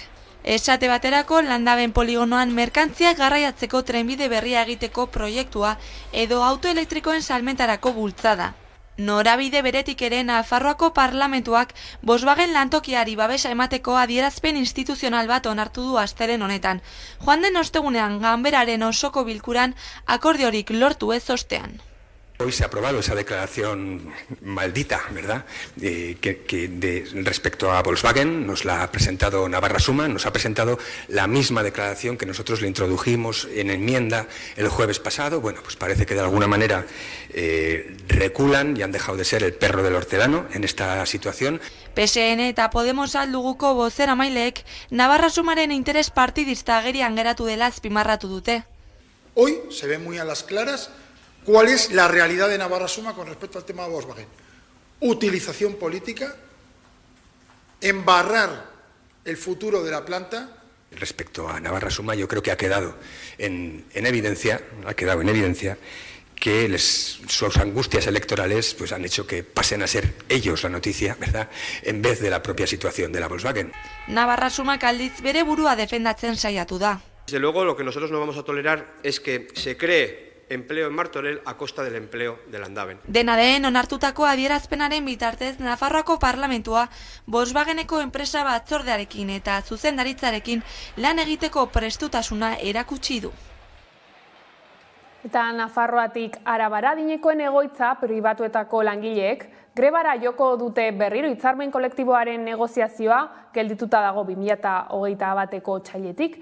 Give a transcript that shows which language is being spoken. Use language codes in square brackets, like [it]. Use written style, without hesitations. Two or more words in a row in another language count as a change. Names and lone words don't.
[eu] Esate baterako, Landaben poligonoan merkantziak garraiatzeko trenbide berria egiteko proiektua edo autoelektrikoen salmentarako bultzada. Norabide beretik ere Nafarroako parlamentuak Volkswagen lantokiari babesa emateko adierazpen instituzional bat onartu du astelehen honetan. Joan den ostegunean ganberaren osoko bilkuran akordiorik lortu ez ostean. [es] Hoy se ha aprobado esa declaración maldita, ¿verdad? Respecto a Volkswagen, nos la ha presentado Navarra Suma, nos ha presentado la misma declaración que nosotros le introdujimos en enmienda el jueves pasado. Bueno, pues parece que de alguna manera reculan y han dejado de ser el perro del hortelano en esta situación. [eu] PSN eta Podemos alduguko bozeramaileek Navarra Sumaren interes partidista agerian geratu dela azpimarratu dute. [es] Hoy se ve muy a las claras ¿cuál es la realidad de Navarra Suma con respecto al tema de Volkswagen? Utilización política, embarrar el futuro de la planta. Respecto a Navarra Suma, yo creo que ha quedado en evidencia que sus angustias electorales pues han hecho que pasen a ser ellos la noticia, ¿verdad?, en vez de la propia situación de la Volkswagen. [eu] Navarra Sumak aldiz bere burua defendatzen saiatu da. [es] Desde luego, lo que nosotros no vamos a tolerar es que se cree empleo en Martorell a costa del empleo de Landaben. [eu] Dena den, onartutako adierazpenaren bitartez Nafarroako parlamentua Volkswageneko enpresa batzordearekin eta zuzendaritzarekin lan egiteko prestutasuna erakutsi du. Eta Nafarroatik Arabara adinekoen egoitza pribatuetako langileek Grebara joko dute berriro hitzarmen kolektiboaren negoziazioa geldituta dago 2021ko otsailetik.